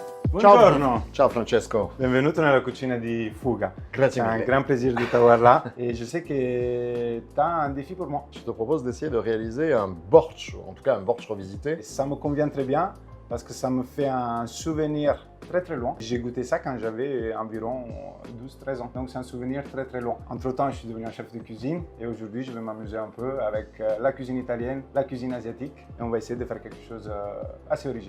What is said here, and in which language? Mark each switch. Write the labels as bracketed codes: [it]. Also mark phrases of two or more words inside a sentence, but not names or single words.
[it] Buongiorno. Ciao Francesco. Benvenuto nella cucina di Fuga. Grazie [fr] C'est un [it] mille. [fr] grand plaisir de t'avoir là. Et je sais que tu as un défi pour moi. Je te propose d'essayer de réaliser un borsch, en tout cas un borsch revisité. Et ça me convient très bien parce que ça me fait un souvenir très loin. J'ai goûté ça quand j'avais environ 12-13 ans. Donc c'est un souvenir très loin. Entre-temps, je suis devenu un chef de cuisine et aujourd'hui, je vais m'amuser un peu avec la cuisine italienne, la cuisine asiatique et on va essayer de faire quelque chose assez original.